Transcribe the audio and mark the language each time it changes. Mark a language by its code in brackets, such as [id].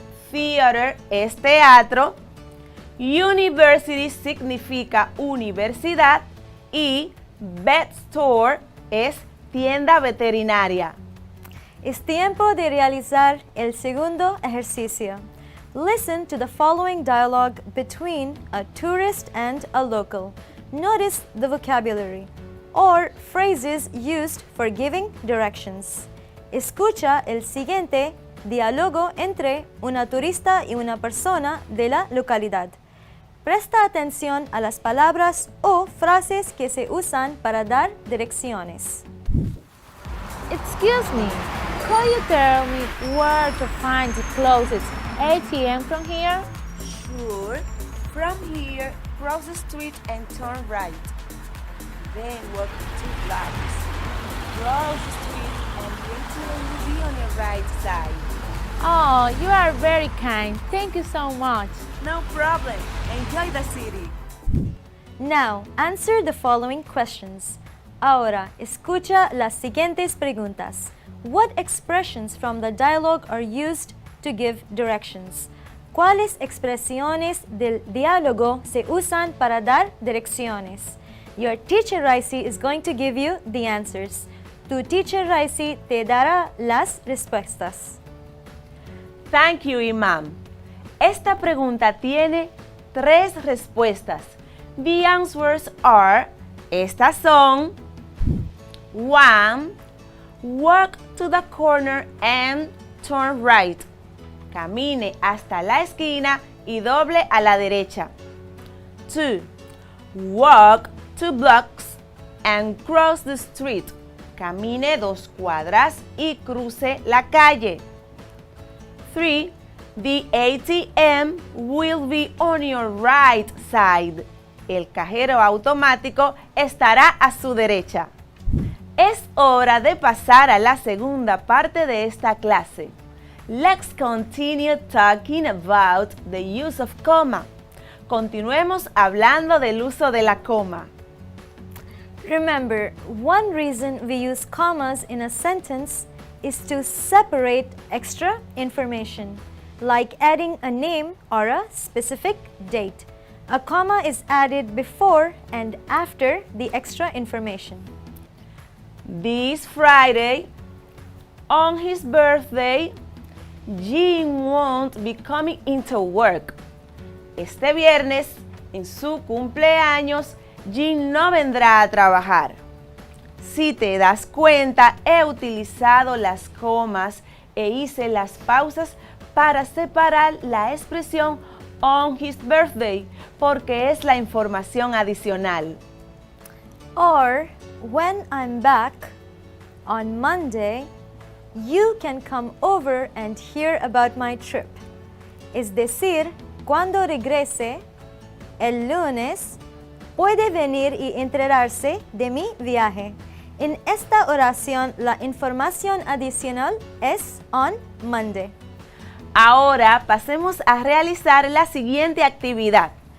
[es] Theater es teatro. University significa universidad. Y vet store es tienda veterinaria. Es tiempo de realizar el segundo ejercicio. [en] Listen to the following dialogue between a tourist and a local. Notice the vocabulary or phrases used for giving directions. [es] Escucha el siguiente diálogo entre una turista y una persona de la localidad. Presta atención a las palabras o frases que se usan para dar direcciones. [en] Excuse me, could you tell me where to find the closest ATM from here? Sure. From here, cross the street and turn right. Then walk 2 blocks. Cross the street and the ATM will be on your right side. Oh, you are very kind. Thank you so much. No problem. Enjoy the city. Now, answer the following questions. [es] Ahora, escucha las siguientes preguntas. [en] What expressions from the dialogue are used to give directions? [es] ¿Cuáles expresiones del diálogo se usan para dar direcciones? [en] Your teacher Raisi is going to give you the answers. [es] Tu teacher Raisi te dará las respuestas. [en] Thank you, Imam. [es] Esta pregunta tiene 3 respuestas. [en] The answers are, [es] estas son: [en] 1. Walk to the corner and turn right. [es] Camine hasta la esquina y doble a la derecha. 2. [en] Walk 2 blocks and cross the street. [es] Camine 2 cuadras y cruce la calle. 3. [en] The ATM will be on your right side. [es] El cajero automático estará a su derecha. Es hora de pasar a la segunda parte de esta clase. [en] Let's continue talking about the use of comma. [es] Continuemos hablando del uso de la coma. [en] Remember, one reason we use commas in a sentence is to separate extra information, like adding a name or a specific date. A comma is added before and after the extra information. This Friday, on his birthday, Jim won't be coming into work. [es] Este viernes, en su cumpleaños, Jim no vendrá a trabajar. Si te das cuenta, he utilizado las comas e hice las pausas para separar la expresión [en] on his birthday, [es] porque es la información adicional. [en] Or, when I'm back on Monday, you can come over and hear about my trip. [es] Es decir, cuando regrese el lunes, puede venir y enterarse de mi viaje. En esta oración, la información adicional es [en] on Monday. [es] Ahora pasemos a realizar la siguiente actividad.